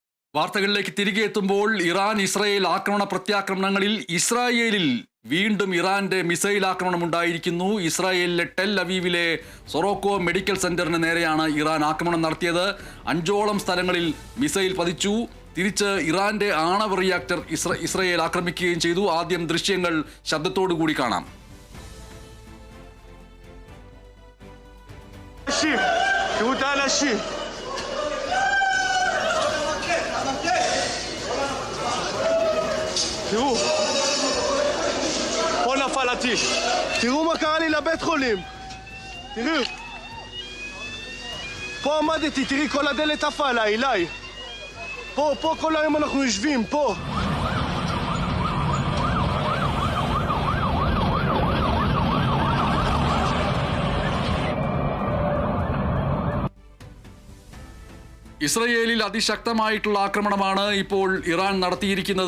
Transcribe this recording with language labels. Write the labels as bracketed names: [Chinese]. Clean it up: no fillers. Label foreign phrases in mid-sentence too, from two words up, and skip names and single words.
[Malayalam] വാർത്തകളിലേക്ക് തിരികെ എത്തുമ്പോൾ ഇറാൻ ഇസ്രായേൽ ആക്രമണ പ്രത്യാക്രമണങ്ങളിൽ ഇസ്രായേലിൽ വീണ്ടും ഇറാന്റെ മിസൈൽ ആക്രമണം ഉണ്ടായിരിക്കുന്നു. ഇസ്രായേലിലെ ടെൽ അവീവിലെ സൊറോക്കോ മെഡിക്കൽ സെന്ററിന് നേരെയാണ് ഇറാൻ ആക്രമണം നടത്തിയത്. 5ഓളം സ്ഥലങ്ങളിൽ മിസൈൽ പതിച്ചു. തിരിച്ച് ഇറാന്റെ ആണവ റിയാക്ടർ ഇസ്രായേൽ ആക്രമിക്കുകയും ചെയ്തു. ആദ്യം ദൃശ്യങ്ങൾ ശബ്ദത്തോടു കൂടി കാണാം. [Hebrew] תראו, פה נפל הטיל. תראו מה קרה לי לבית חולים. תראו. פה עמדתי, תראי כל הדלת עפה עליי, אליי. פה כל היום אנחנו יושבים, פה. [Malayalam] ഇസ്രയേലിൽ അതിശക്തമായിട്ടുള്ള ആക്രമണമാണ് ഇപ്പോൾ ഇറാൻ നടത്തിയിരിക്കുന്നത്.